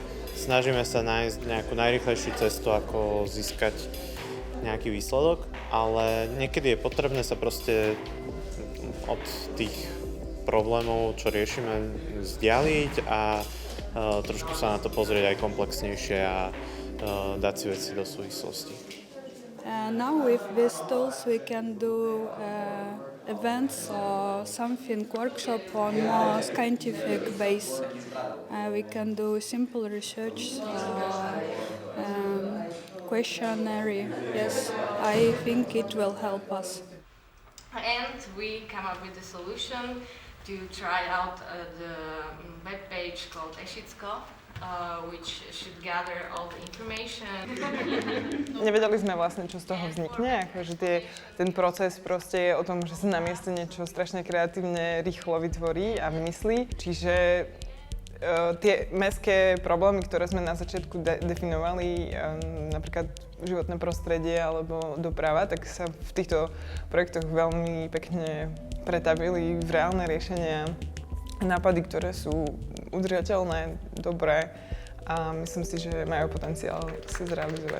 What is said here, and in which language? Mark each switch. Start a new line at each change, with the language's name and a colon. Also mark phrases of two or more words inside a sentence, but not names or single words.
Slovak: Snažíme sa nájsť nejakú najrýchlejšiu cestu, ako získať nejaký výsledok, ale niekedy je potrebné sa proste od tých problémov, čo riešime, vzdialiť a trošku sa na to pozrieť aj komplexnejšie a dať si veci do súvislosti.
English: Now with these tools we can do events or something workshop on more scientific base. We can do simple research questionnaire. Yes, I think it will help us. And we come up with a solution to try out the web page called Ešicko, which should gather all the information.
Slovak: Nevedeli sme vlastne, čo z toho vznikne, akože ten proces proste je o tom, že sa na mieste niečo strašne kreatívne, rýchlo vytvorí a vymyslí. Čiže tie mestské problémy, ktoré sme na začiatku definovali, napríklad životné prostredie alebo doprava, tak sa v týchto projektoch veľmi pekne pretavili v reálne riešenia, nápady, ktoré sú udržateľné, dobré a myslím si, že majú potenciál sa zrealizovať.